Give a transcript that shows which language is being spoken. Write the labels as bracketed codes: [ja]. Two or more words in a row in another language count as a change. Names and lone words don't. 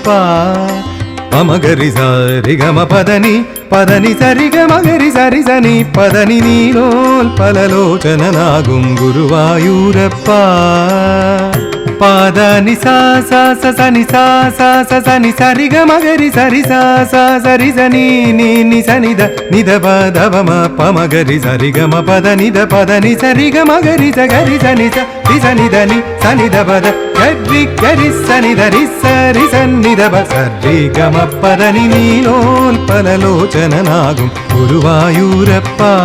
[ml] പമഗരി സരി ഗമ പദനി പദനി സരി ഗമഗരി സരി സനി പദനി നീലോൽപലലോചനനാകും ഗുരുവായൂരപ്പ. പാദനി സാ സാ സനി സാ സാ സനി സരി ഗമഗരി സരി സാ സാ സരി സനി നി നി സനി ద నిద పద పమ పమగరి సరి గమ పద నిద పద ని సరి గమగరి సగరి సని స సని దని సని ద పద గరి గరి సని దరి సరి సని ద ప సరి గమ పద ని നീലോൽപലലോചനനാകും ഗുരുവായൂരപ്പ.